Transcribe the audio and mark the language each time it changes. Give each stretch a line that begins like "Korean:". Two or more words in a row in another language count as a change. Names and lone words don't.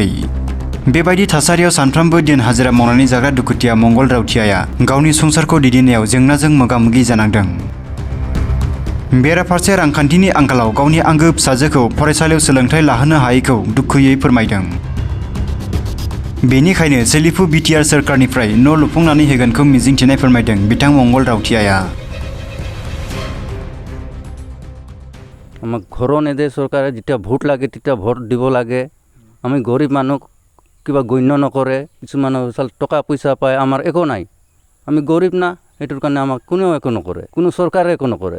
Bodo: बेबायदि थासारियाव सानफ्रोमबो दिन हाजिरा मावनानै जाग्रा दुखुथिया मंगल रावथियाया गावनि संसारखौ दैदेननायाव जेंनाजों मोगा-मोगि जानांदों। बेराफारसे रांखान्थिनि आंखालाव गावनि आंगो फिसाजोखौ फरायसालियाव सोलोंथाइ लाहोनो हायैखौ दुखुयै फोरमायदों। बेनिखायनो सोलिफु बिटिआर सोरखारनिफ्राय न' लुफुंनानै होगोनखौ मिजिंथिनाय फोरमायदों बिथां मंगल रावथियाया।
Assamese: আমাক ঘৰো নেদে চৰকাৰে, যেতিয়া ভোট লাগে তেতিয়া ভোট দিব লাগে। আমি গৰীব মানুহ কিবা গণ্য নকৰে, কিছুমানে টকা পইচা পায়, আমাৰ একো নাই। আমি গৰীব না সেইটোৰ কাৰণে আমাক কোনেও একো নকৰে, কোনো চৰকাৰে একো নকৰে।